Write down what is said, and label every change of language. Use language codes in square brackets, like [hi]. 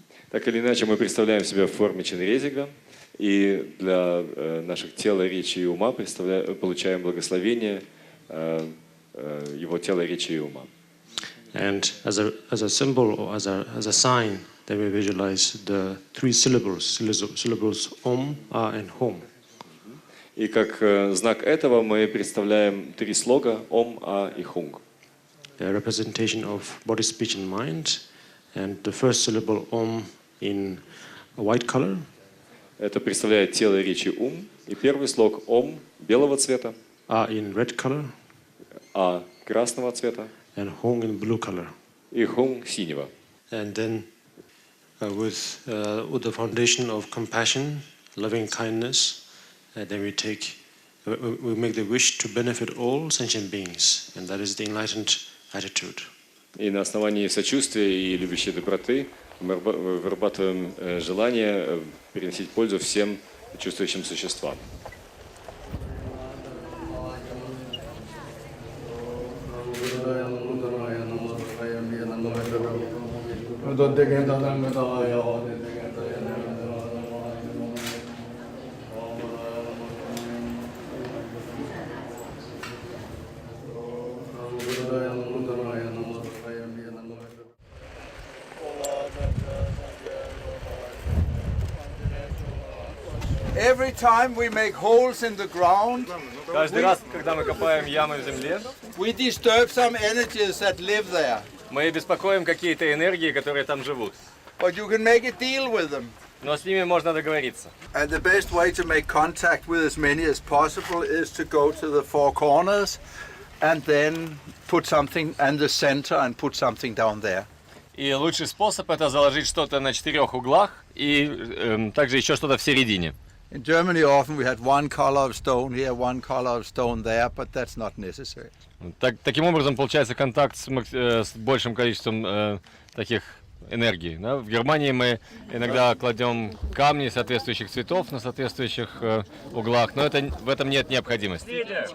[ru] Так или иначе, мы представляем себя в форме Ченрезига, и для наших тела, речи и ума получаем благословение его тела, речи и ума. [en] And as a symbol or as a sign, then we visualize the three syllables Om, A, and Hom. [ru] И как знак этого мы представляем три слога Om, A и Hung. [en] The representation of body, speech, and mind, and the first syllable Om in a white color. [ru] Это представляет тело, речи, ум. И первый слог Om белого цвета. [en] A in red color. [ru] А красного цвета. [en] And Hung in blue color. [ru] И Hung синего. [en] And then with the foundation of compassion, loving kindness, then we make the wish to benefit all sentient beings, and that is the enlightened attitude. [ru] И на основании сочувствия и любящей доброты мы вырабатываем желание приносить пользу всем чувствующим существам. [en] Every time we make holes in the ground, [ru] Каждый раз, когда мы копаем ямы в земле, [en] we disturb some energies that live there. [ru] мы беспокоим какие-то энергии, которые там живут. [en] But you can make a deal with them. [ru] Но с ними можно договориться. [en] And the best way to make contact with as many as possible is to go to the four corners and then put something in the center and put something down there. [ru] И лучший способ это заложить что-то на 4 углах и также еще что-то в середине. [en] In Germany often we had one color of stone here, one color of stone there, but that's not necessary. [ru] Таким образом получается контакт с большим количеством таких энергий. Да? В Германии мы иногда кладем камни соответствующих цветов на соответствующих углах, но в этом нет необходимости.